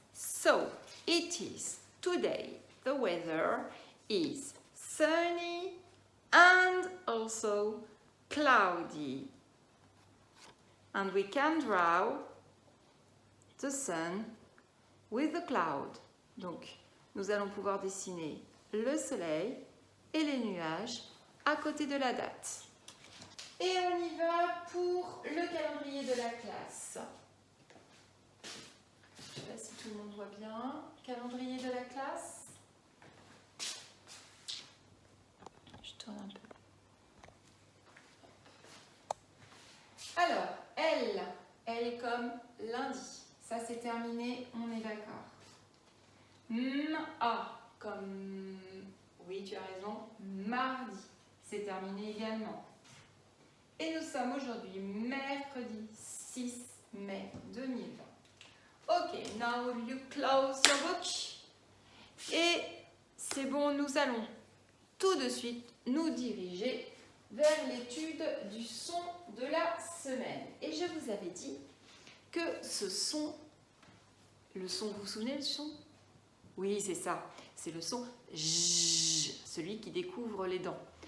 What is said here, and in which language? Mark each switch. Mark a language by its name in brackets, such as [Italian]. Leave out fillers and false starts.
[English] So it is today. The weather is sunny and also cloudy. And we can draw the sun with the cloud. [French] Donc, nous allons pouvoir dessiner le soleil et les nuages à côté de la date. Et on y va pour le calendrier de la classe. Je ne sais pas si tout le monde voit bien. Calendrier de la classe. Je tourne un peu. Alors, elle est comme lundi. Ça, c'est terminé, on est d'accord. A comme, oui, tu as raison, mardi. C'est terminé également. Et nous sommes aujourd'hui mercredi 6 mai 2020. [English] Ok, now you close your book. [French] Et c'est bon, nous allons tout de suite nous diriger vers l'étude du son de la semaine. Et je vous avais dit que ce son, le son, vous vous souvenez du son? Oui, c'est ça, c'est le son J, celui qui découvre les dents.